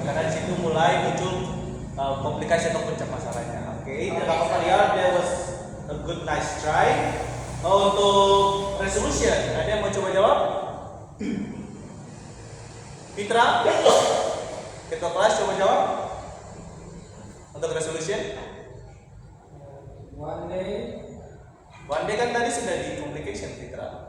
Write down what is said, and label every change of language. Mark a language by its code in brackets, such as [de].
[id] Karena di situ mulai muncul komplikasi atau puncak masalahnya. [en] Oke, [id] dan apa lihat [en] there was a good nice try. [id] Untuk resolution, ada yang mau coba jawab? Fitra, ketua kelas coba jawab. Untuk resolution, [en] One day. [id] one day kan tadi sudah di communication Fitra.